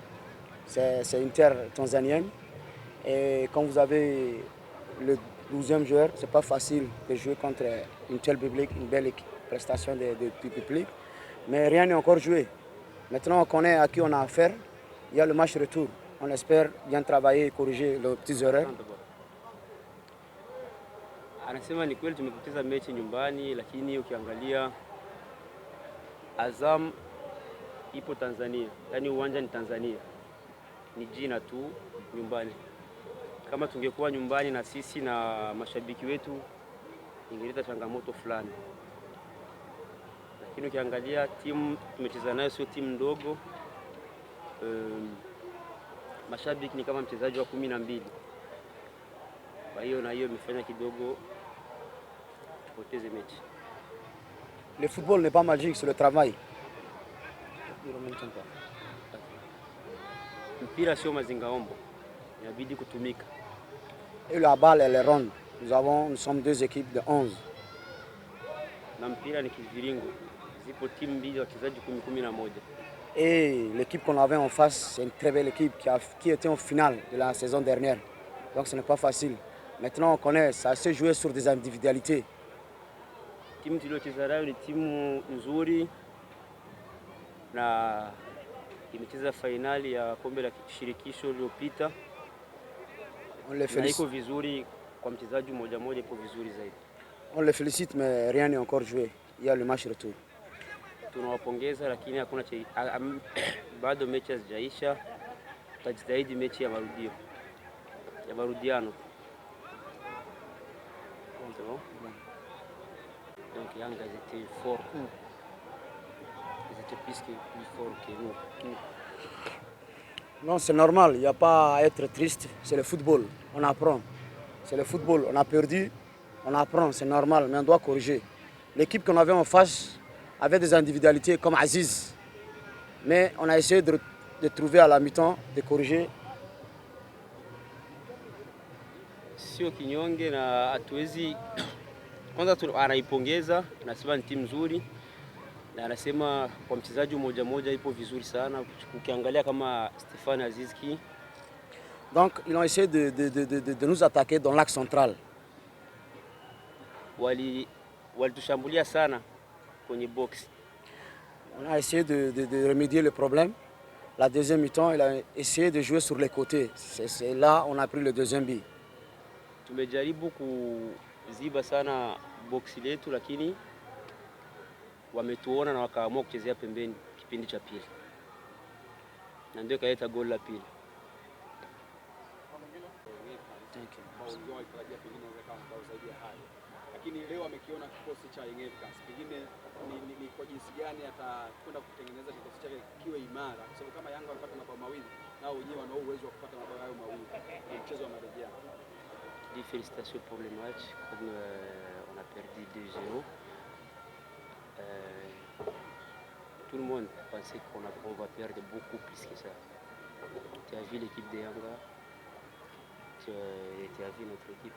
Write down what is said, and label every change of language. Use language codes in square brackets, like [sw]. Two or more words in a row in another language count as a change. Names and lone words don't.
[fr] C'est une terre tanzanienne. Et quand vous avez le 12e joueur, ce n'est pas facile de jouer contre une telle public, une belle prestation du public. Mais rien n'est encore joué. Maintenant, on connaît à qui on a affaire. Il y a le match retour. On espère bien travailler et corriger les petites erreurs. [sw] Anasema ni kweli tumepoteza mechi nyumbani, lakini ukiangalia Azam ipo Tanzania, yani uwanja ni Tanzania, ni jina tu nyumbani. Kama tungekuwa nyumbani na sisi na mashabiki wetu ingeleta changamoto fulani, lakini ukiangalia timu tumecheza nayo sio timu ndogo. Mashabiki ni kama mchezaji wa 12. Kwa hiyo na hiyo imefanya kidogo tupoteze mechi. [fr] Le football n'est pas magique, c'est le travail. [sw] Mpira sio mazingaombo, inabidi kutumika. [fr] Et la balle elle est ronde. Nous sommes deux équipes de 11. [sw] Na mpira ni kiviringo. Zipo timu mbili wachezaji 10-11. [fr] Et l'équipe qu'on avait en face, c'est une très belle équipe qui était en finale de la saison dernière. Donc ce n'est pas facile. Maintenant on connaît, ça s'est joué sur des individualités. [sw] Timu tuliocheza nayo ni timu nzuri na imecheza finali ya kombe la shirikisho lililopita. [fr] On les félicite. [sw] Iko vizuri kwa mchezaji mmoja mmoja, iko vizuri zaidi. [fr] On les félicite mais rien n'est encore joué. Il y a le match retour. [sw] Tunawapongeza lakini hakuna bado mechi hazijaisha. Tutajitahidi mechi ya marudio. Ya marudiano. [fr] Donc Yanga était fort. Ils étaient plus forts que nous. Non, c'est normal, il n'y a pas à être triste, c'est le football, on apprend. C'est le football, on a perdu, on apprend, c'est normal, mais on doit corriger. L'équipe qu'on avait en face avait des individualités comme Aziz, mais on a essayé de trouver à la mi-temps, de corriger. [sw] Sio kinyonge na hatuwezi kwanza anaipongeza, anasema ni timu nzuri na anasema kwa mchezaji mmoja mmoja ipo vizuri sana. Ukiangalia kama Stéphane Azizki. [fr] Donc ils ont essayé de nous attaquer dans l'axe central. [sw] Walitushambulia sana kwenye box. [fr] On a essayé de remédier le problème. La deuxième mi-temps, il a essayé de jouer sur les côtés. C'est là on a pris le deuxième but. [sw] Tumejaribu kuziba sana boksi letu lakini wametuona na wakaamua kuchezea pembeni kipindi cha pili. Na ndio kaita goli la pili. Lakini leo amekiona kikosi cha Young Africans. Pengine ni kwa jinsi gani atakwenda kutengeneza kikosi chake kiwe imara, kwa sababu kama Yanga walipata mabao mawili, nao wenyewe wana uwezo wa kupata mabao hayo mawili kwa mchezo wa marejeo. [fr] Félicitations pour le match, comme on a perdu 2-0. Tout le monde pensait qu'on va perdre beaucoup plus que ça. Tu as vu l'équipe de Yanga, tu as vu notre équipe.